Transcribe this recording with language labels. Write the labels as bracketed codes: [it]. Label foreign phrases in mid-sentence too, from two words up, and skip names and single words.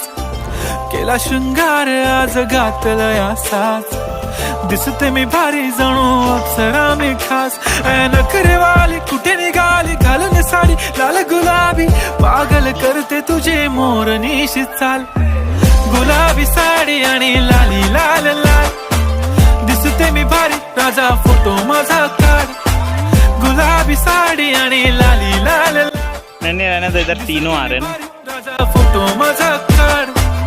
[mr] केला शृंगार आज घातलाय असाच, दिसते मी भारी जणू अप्सरा मी खास. नखरेवाली कुठे निघाली घालून साडी लाल गुलाबी, पागल करते तुझे मोरनीशी चाल. गुलाबी साडी आणि लाली लाल लाल, दिसते मी भारी राजा फोटो माझा काढ. गुलाबी साड़ी आणि लाली लाल [hi] नहीं रहने तो इधर तीनों आ रहे हैं [mr] राजा फोटो माझा काढ.